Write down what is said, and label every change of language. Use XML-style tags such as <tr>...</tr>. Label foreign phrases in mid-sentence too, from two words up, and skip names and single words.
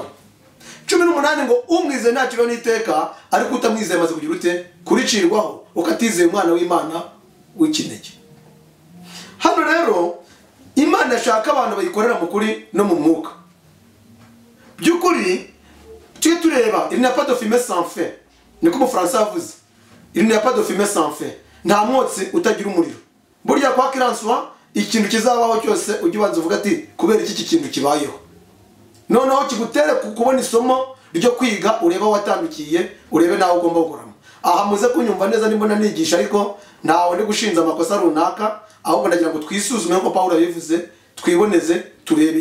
<rw>18 ngo umwize ntaciro n'iteka, ariko utamwizeye maze kugira ute kuricirwaho ukatizeye umwana w'Imana w'ikinege. Hano rero Imana yashaka abantu bayikorera mu kuri no mu mwuka. By'ukuri tuye tureba</rw> <fr>il n'y a pas de fumée sans feu,</fr> <rw>niko mu Français avuze.</rw> <fr>Il n'y a pas de fumée sans feu.</fr> <rw>Nta mwotsi utagira umuriro. Burya kwa kiranswa ikintu kizabaho cyose ujye ubanza uvuga ati kubera iki kintu kibayeho. Noneho kigutere kubona isomo ryo kwiga, ureba watandukiye, urebe nawe ugomba gukoramo. Aha muze kunyumva neza nimbona nigisha, ariko ntawe ndi gushinza amakosa runaka, ahubwo ndagira ngo twisuzume nko Paulo yabivuze, twiboneze turebe.</rw>